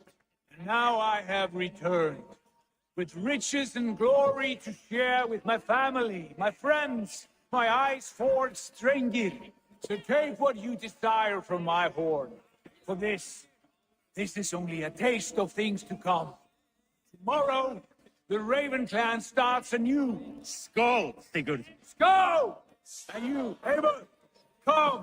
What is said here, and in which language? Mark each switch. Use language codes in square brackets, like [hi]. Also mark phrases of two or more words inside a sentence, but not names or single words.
[en] And now I have returned, with riches and glory to share with my family, my friends, my eyes forged Strengir. So take what you desire from my horn. For this is only a taste of things to come. Tomorrow, the Raven clan starts anew. Skål, Sigurd. Skål! And you, Eivor, come.